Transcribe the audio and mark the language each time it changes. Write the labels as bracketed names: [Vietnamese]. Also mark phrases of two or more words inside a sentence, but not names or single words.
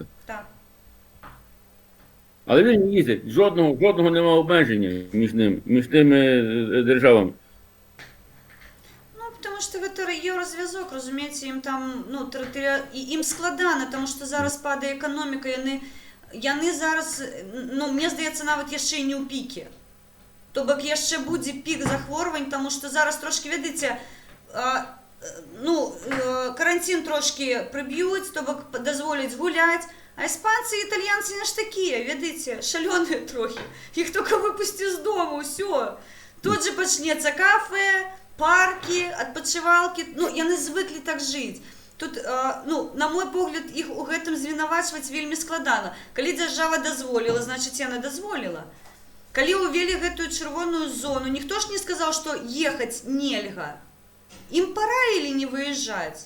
[Ukrainian] Так. Але вільно їздять. Жодного немає обмеження між тими державами. Тому що гэта єврозв'язок, розумієте, їм там, їм складано, тому що зараз падає економіка, [Belarusian] яны зараз, мне здається, навіть яшчэ і не ў пікі. То бок яшчэ будзе пік захворвань, [Ukrainian] тому що зараз трошки, ведаеце, карантин трошки приб'ють, [Belarusian] то бок дазволяць гуляць, [Ukrainian] а іспанці і італьянці не ж такі, ведаеце, [Belarusian] шалёныя трохи. [Ukrainian] Їх тільки випусти з дому, все. Тут же почнеться кафе, парки, [Belarusian] адпачывалкі, яны звыклі так жыць. Тут, на мой погляд, іх у гэтым звінавачваць вельмі складана. Калі дзяржава дазволіла, значыць, яна дазволіла. Калі ўвелі гэтую чырвоную зону, ніхто ж не сказаў, што ехаць нельга. Ім параілі не выязджаць.